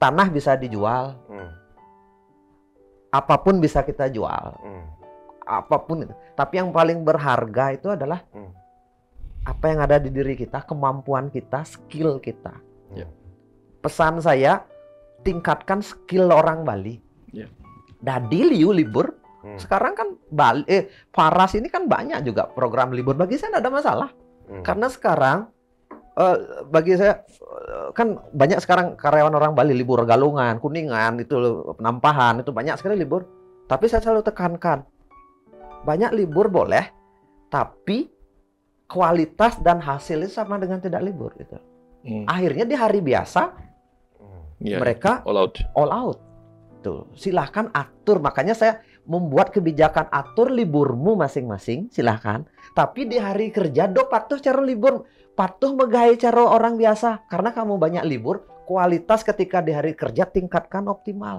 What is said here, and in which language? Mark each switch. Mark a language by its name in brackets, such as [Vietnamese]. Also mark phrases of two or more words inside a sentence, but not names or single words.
[Indonesian] tanah bisa dijual, apapun bisa kita jual, apapun itu. Tapi yang paling berharga itu adalah apa yang ada di diri kita, kemampuan kita, skill kita. Pesan saya, tingkatkan skill orang Bali. [Balinese] Dadi liu libur. [Indonesian] Sekarang kan Paras ini kan banyak juga program libur. Bagi saya tidak ada masalah. Karena sekarang bagi saya kan banyak sekarang karyawan orang Bali libur Galungan, Kuningan, itu Penampahan, itu banyak sekali libur. Tapi saya selalu tekankan, banyak libur boleh, tapi kualitas dan hasilnya sama dengan tidak libur gitu. Akhirnya di hari biasa mereka [English] all out. [Indonesian] Tuh, silahkan atur. Makanya saya membuat kebijakan, atur liburmu masing-masing, silahkan. Tapi di hari kerja patuh cara libur, patuh megai cara orang biasa. Karena kamu banyak libur, kualitas ketika di hari kerja tingkatkan optimal.